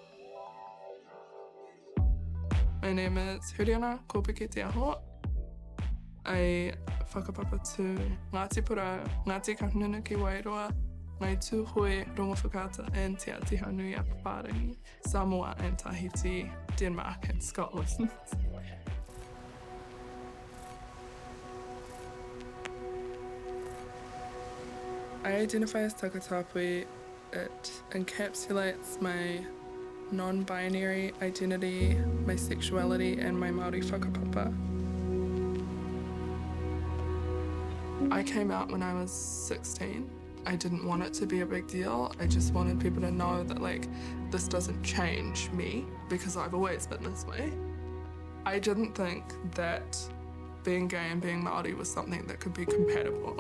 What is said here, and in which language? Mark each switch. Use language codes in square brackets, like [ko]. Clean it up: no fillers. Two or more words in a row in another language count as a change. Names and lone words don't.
[en] My name is Huriana Kopeke te aho. I whakapapa to Ngāti Pura, Ngāti Kahungunu ki Wairoa, Ngai Tūhoe, Rongo Whakaata and Te Atiha Nui a Paparangi, Samoa and Tahiti, Denmark and Scotland. I identify as takatapui. It encapsulates my non-binary identity, my sexuality and my Maori whakapapa. I came out when I was 16. I didn't want it to be a big deal. I just wanted people to know that this doesn't change me because I've always been this way. I didn't think that being gay and being Maori was something that could be compatible.